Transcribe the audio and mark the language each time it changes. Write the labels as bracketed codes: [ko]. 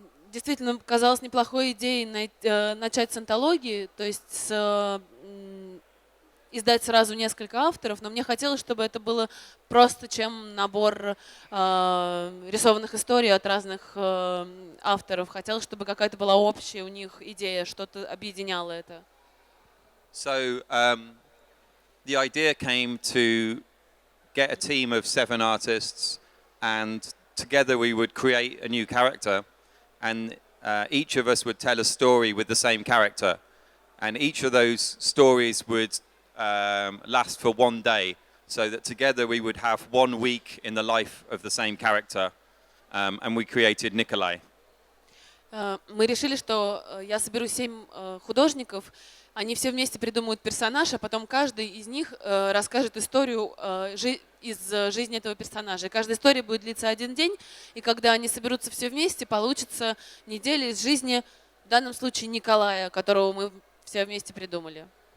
[ru] Действительно, казалось неплохой идеей начать с антологии, то есть издать сразу несколько авторов, но мне хотелось, чтобы это было просто чем набор рисованных историй от разных авторов. Хотелось, чтобы какая-то была общая у них идея, что-то объединяло это. [en] So the idea came to get a team of 7 artists, and together we would create a new character, and each of us would tell a story with the same character, and each of those stories would last for one day, so that together we would have 1 week in the life of the same character, and we created Nikolai. [ru] Мы решили, что я соберу 7 художников, они все вместе придумают персонаж, а потом каждый из них расскажет историю из жизни этого персонажа. И каждая история будет длиться 1 день, и когда они соберутся все вместе, получится неделя из жизни, в данном случае Николая, которого мы все вместе придумали.